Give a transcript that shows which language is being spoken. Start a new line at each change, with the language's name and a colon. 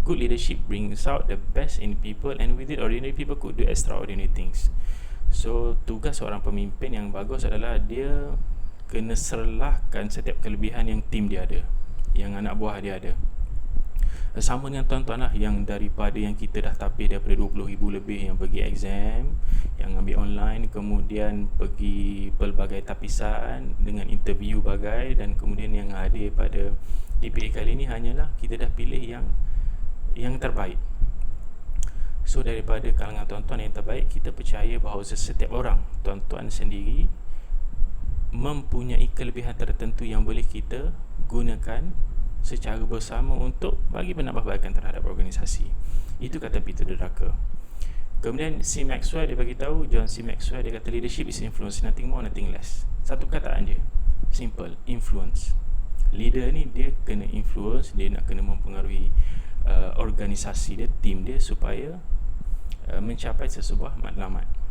English: Good leadership brings out the best in people, and with it ordinary people could do extraordinary things.
Malay: So tugas seorang pemimpin yang bagus adalah dia kena serlahkan setiap kelebihan yang tim dia ada, yang anak buah dia ada. Sama dengan tuan-tuan lah, yang daripada yang kita dah tapis daripada 20,000 lebih yang pergi exam, yang ambil online, kemudian pergi pelbagai tapisan dengan interview bagai, dan kemudian yang hadir pada DPA kali ini hanyalah kita dah pilih yang terbaik. So daripada kalangan tuan-tuan yang terbaik, kita percaya bahawa setiap orang, tuan-tuan sendiri, mempunyai kelebihan tertentu yang boleh kita gunakan secara bersama untuk bagi penambahbaikan terhadap organisasi. Itu kata Peter Drucker. Kemudian C. Maxwell dia bagi tahu, John C.
English: Maxwell
Malay: dia kata
English: leadership is influence, nothing more, nothing less.
Malay: Satu kataan je, simple, influence. Leader ni dia kena influence, dia nak kena mempengaruhi organisasi dia, tim dia, supaya mencapai sesebuah matlamat.